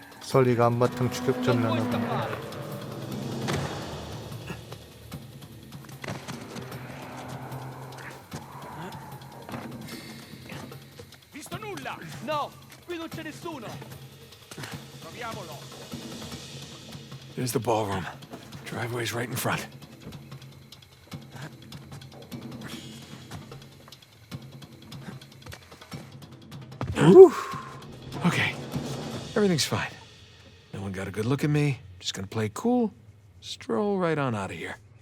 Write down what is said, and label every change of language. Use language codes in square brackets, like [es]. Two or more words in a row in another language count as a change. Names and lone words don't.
[ko] 설리가 한바탕 추격전을 하나 보네. [it] Visto nulla? No, qui non c'è nessuno. Proviamolo. [en] There's the ballroom. Driveway's right in front. Okay, everything's fine. No one got a good look at me. Just gonna play cool, stroll right on out of here.